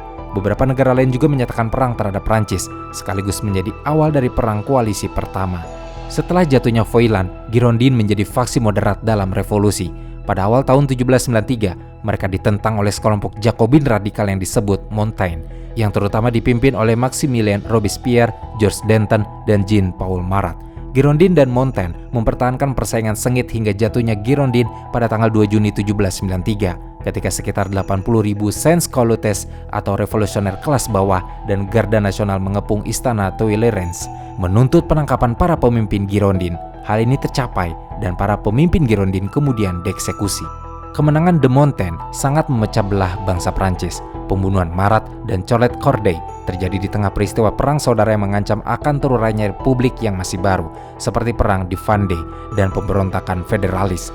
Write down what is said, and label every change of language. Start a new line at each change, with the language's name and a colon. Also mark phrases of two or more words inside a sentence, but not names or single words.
Indonesian: Beberapa negara lain juga menyatakan perang terhadap Prancis, sekaligus menjadi awal dari perang koalisi pertama. Setelah jatuhnya Feuillants, Girondins menjadi faksi moderat dalam revolusi. Pada awal tahun 1793, mereka ditentang oleh sekelompok Jacobin radikal yang disebut Montaigne, yang terutama dipimpin oleh Maximilien Robespierre, Georges Danton, dan Jean-Paul Marat. Girondins dan Montaigne mempertahankan persaingan sengit hingga jatuhnya Girondins pada tanggal 2 Juni 1793, ketika sekitar 80.000 sans-culottes atau revolusioner kelas bawah dan Garda Nasional mengepung istana Tuileries, menuntut penangkapan para pemimpin Girondins. Hal ini tercapai dan para pemimpin Girondins kemudian dieksekusi. Kemenangan de Montaigne sangat memecah belah bangsa Prancis. Pembunuhan Marat dan Colet Corday terjadi di tengah peristiwa perang saudara yang mengancam akan terurainya republik yang masih baru, seperti perang di Vendée dan pemberontakan federalis.